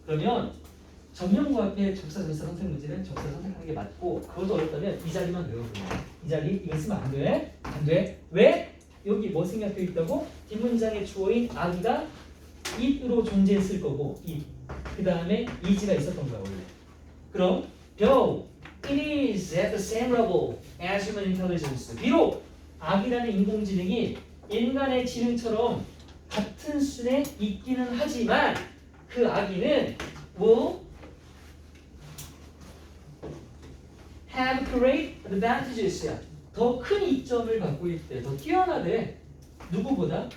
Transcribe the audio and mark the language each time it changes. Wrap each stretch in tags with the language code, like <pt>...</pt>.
<ko>그러면 전명구 앞에 접사 전치사 선택 문제는 접사 선택하는 게 맞고 그것도 어렵다면 이 자리만 외워보면 이 자리 이거 쓰면 안 돼. 안 돼. 왜? 여기 뭐 생략되어 있다고? 뒷문장의 주어인 아기가 it으로 존재했을 거고 it. 그 다음에 is가 있었던 거야 원래.</ko> <en>그럼 though it is at the same level as human intelligence.</en> <ko>비록 아기라는 인공지능이 인간의 지능처럼 같은 수준에 있기는 하지만 그 아기는</ko> <en>will have great advantages.</en> <ko>더 큰 이점을 갖고 있대. 더 뛰어나대. 누구보다?</ko>